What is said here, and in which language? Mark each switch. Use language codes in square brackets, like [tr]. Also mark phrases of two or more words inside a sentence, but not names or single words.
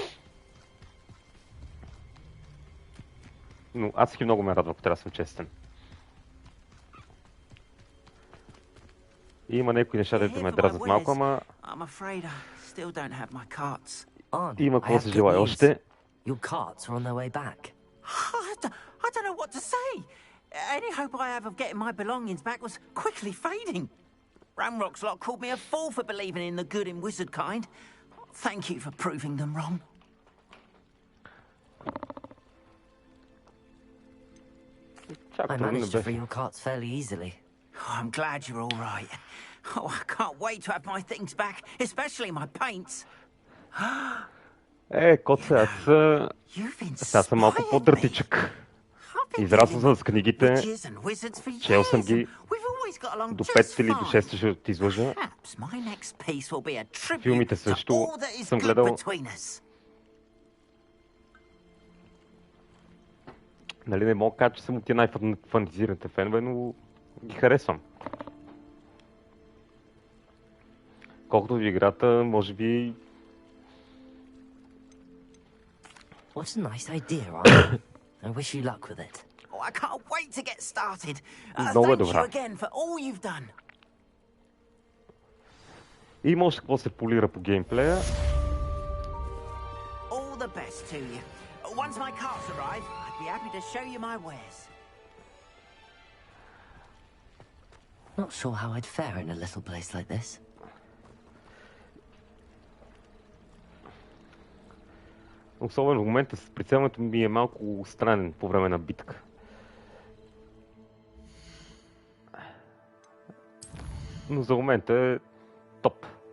[bg] Но аз и много ме радва, ако трябва да съм честен. И има някои неща, дето ме дразнат малко, ама... Има какво се желая още. [en] Your carts are on their way back. I don't know what to say. Any hope I have of getting my belongings back was quickly fading. Ramrock's lot called me a fool for believing in the good in wizard kind. Thank you for proving them wrong. I managed to free your carts fairly easily. Oh, I'm glad you're all right. Oh, I can't wait to have my things back, especially my paints. [bg] Коце, аз съм малко по-дъртичък. Израснал съм с книгите, чел съм ги до 5 или до 6 ще ти излъжа. Филмите също съм гледал. Нали не мога да кажа, че съм от тия най-фантазираните фенове, но ги харесвам. Колкото в играта, може би... [en] What a nice idea, Ron. I wish you luck with it. Oh, I can't wait to get started. [bg] Много е [en] Thank you [bg] добра. [en] again for all you've done. [bg] И може какво се полира по геймплея. [en] All the best to you. Once my carts arrive, I'd be happy to show you my wares. Not sure how I'd fare in a little place like this. [bg] Особено в момента с прицелването ми е малко странен по време на битка. Но за момента е топ.